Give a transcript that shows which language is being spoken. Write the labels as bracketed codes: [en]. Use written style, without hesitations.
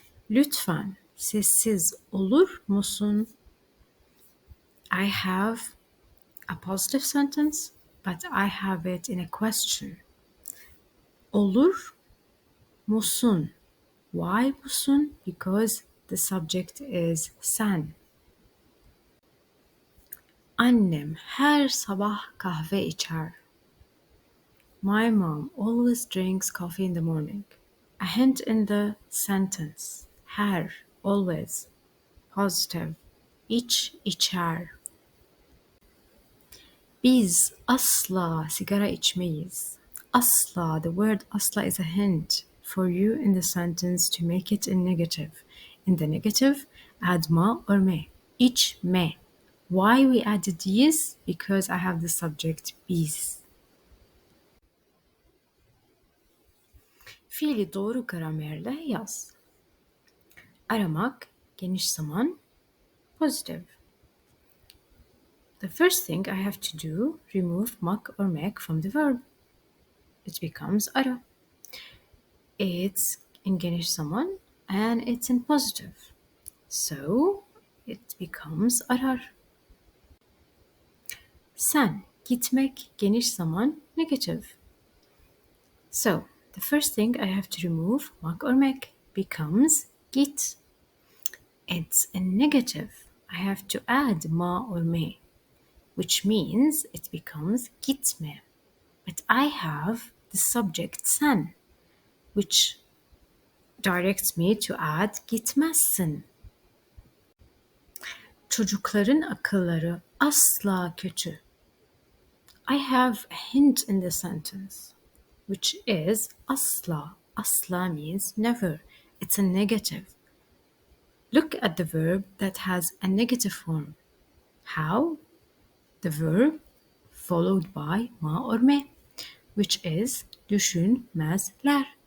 [tr] Lütfen sessiz olur musun? [en] I have a positive sentence, but I have it in a question. [tr] Olur musun? Why musun? [en] Because the subject is sen. [tr] Annem her sabah kahve içer. [en] My mom always drinks coffee in the morning. A hint in the sentence. Her, always. Positive. [tr] İç, içer. Biz asla sigara içmeyiz. [en] Asla, the word asla is a hint for you in the sentence to make it in negative. In the negative, add ma or me. İçme. Why we added these? Because I have the subject biz. [tr] Fiili doğru gramerle yaz. Aramak, geniş zaman, positive. [en] The first thing I have to do, remove mak or mek from the verb. It becomes ara. It's in geniş zaman and it's in positive. So it becomes arar. [tr] Sen, gitmek, geniş zaman, negative. [en] So the first thing I have to remove mak or mek becomes git. It's a negative. I have to add ma or me, which means it becomes gitme. But I have the subject sen, which directs me to add gitmezsin. [tr] Çocukların akılları asla kötü. [en] I have a hint in the sentence, which is asla. Asla means never. It's a negative. Look at the verb that has a negative form. How? The verb followed by ma or me, which is düşünmezler.